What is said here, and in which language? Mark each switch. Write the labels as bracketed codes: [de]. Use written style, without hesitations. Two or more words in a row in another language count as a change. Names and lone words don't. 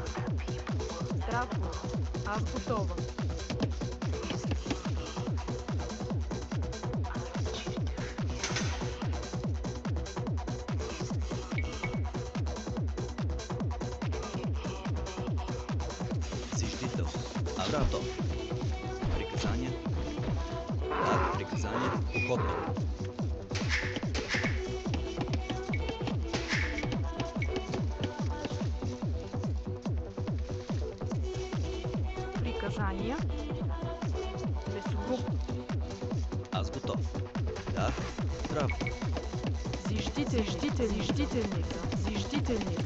[cu] Здраво. Аз готова. Зиждител. Аз готов. Приказания. Да. Приказания. Охотник. Приказания. Лесоруб. Аз готов. Да. Здраво. Зиждителница. Зиждителница.